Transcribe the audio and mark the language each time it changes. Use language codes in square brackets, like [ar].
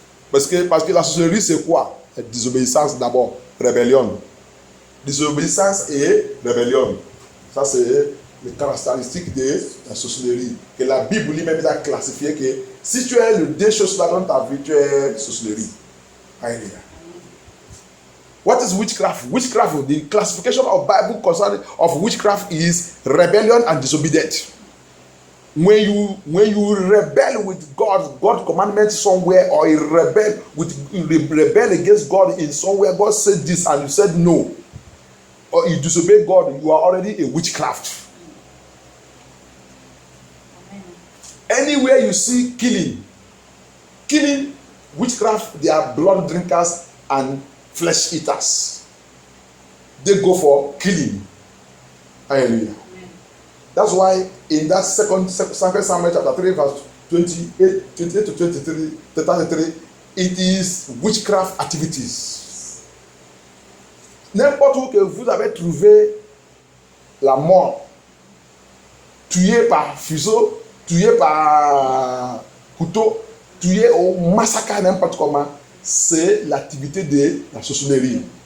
[fr] Parce que la sorcellerie, c'est quoi? La désobéissance d'abord, rébellion. Désobéissance et rébellion. Ça, c'est les caractéristiques de la sorcellerie. Que la Bible lui-même a classifié que si tu es le deux choses-là dans ta vie, tu es sorcellerie. [en] Alléluia. What is witchcraft? Witchcraft, the classification of Bible concerning of witchcraft is rebellion and disobedience. When you rebel with God's commandment somewhere, or you rebel against God in somewhere, God said this and you said no, or you disobey God, you are already a witchcraft. Anywhere you see killing, witchcraft, they are blood drinkers and flesh eaters. They go for killing. Hallelujah. That's why in that second Samuel chapter 3 verse 28 to 33, it is witchcraft activities. [fr] N'importe où que vous avez trouvé la mort, tué par fuseau, tué par couteau, tué au massacre, n'importe comment, c'est l'activité de la sorcellerie.